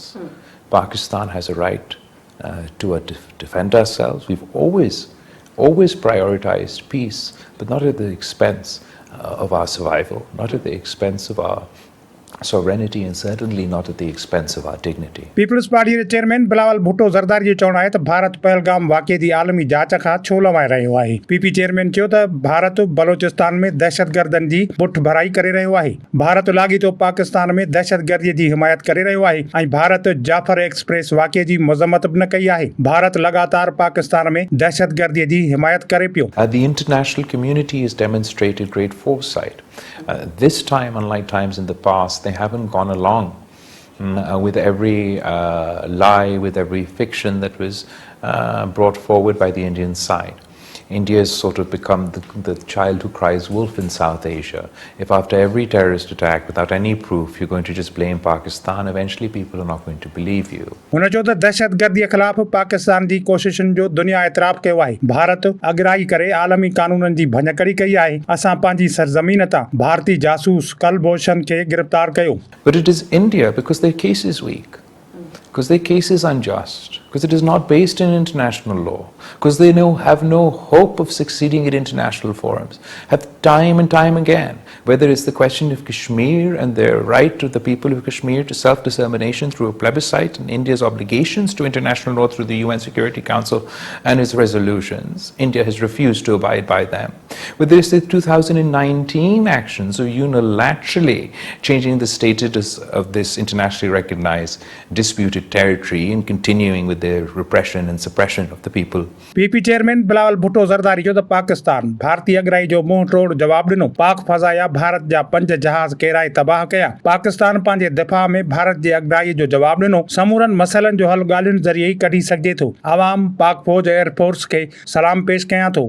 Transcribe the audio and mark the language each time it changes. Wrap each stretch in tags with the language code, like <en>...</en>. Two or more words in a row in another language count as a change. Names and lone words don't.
<en>Pakistan has a right to defend ourselves. We've always prioritized peace, but not at the expense of our survival, not at the expense of our sovereignty, and certainly not at the expense of our dignity.</en> <sd>पीपल्स पार्टी के चेयरमैन बिलावल भुट्टो ज़रदारी जो चवणु आहे त भारत पहलगाम वाक़िए जी आलमी जांच खां छो लवाए रहियो आहे। पीपी चेयरमैन चयो त भारत बलोचिस्तान में दहशतगर्दनि जी पुठ भराई करे रहियो आहे। भारत लाॻीतो पाकिस्तान में दहशतगर्दीअ जी हिमायत करे रहियो आहे ऐं भारत जाफर एक्सप्रेस वाक़िए जी मज़म्मत बि न कई आहे। भारत लगातार पाकिस्तान में दहशतगर्दीअ जी हिमायत करे पियो।</sd> <en>The international community has demonstrated great foresight. This time, unlike times in the past, they haven't gone along with every lie, with every fiction that was brought forward by the Indian side. India has sort of become the child who cries wolf in South Asia. If after every terrorist attack, without any proof, you're going to just blame Pakistan, eventually people are not going to believe you.</en> <sd>हुन चयो त दहशतगर्दीअ ख़िलाफ़ पाकिस्तान जी कोशिशुनि जो दुनिया एतिराफ़ कयो आहे। भारत अगराई करे आलमी कानूननि जी भञकड़ी कई आहे। असां पंहिंजी सरज़मीन तां भारतीय जासूस कलभूषण खे गिरफ़्तार कयो।</sd> <en>But it is India because their case is weak, because their case is unjust, because it is not based in international law, because they have no hope of succeeding at international forums, have time and time again, whether it's the question of Kashmir and their right of the people of Kashmir to self-determination through a plebiscite and India's obligations to international law through the UN Security Council and its resolutions. India has refused to abide by them. Whether it's the 2019 actions of unilaterally changing the status of this internationally recognized disputed territory and continuing with their repression and suppression of the people.</en> <sd>पीपी चेयरमैन बिलावल भुट्टो ज़रदारी जो त पाकिस्तान भारतीय अगराई जो मुंहुं तोड़ जवाब ॾिनो। पाक फज़ाया भारत जा 5 जहाज केराए तबाह कया। पाकिस्तान पंहिंजे दिफ़ा में भारत जे अगराई जो जवाब ॾिनो। समूरनि मसइलनि जो हल ॻाल्हियुनि ज़रिए ई कढी सघिजे थो। आवाम पाक फौज एयरफोर्स खे सलाम पेश कयां थो।</sd>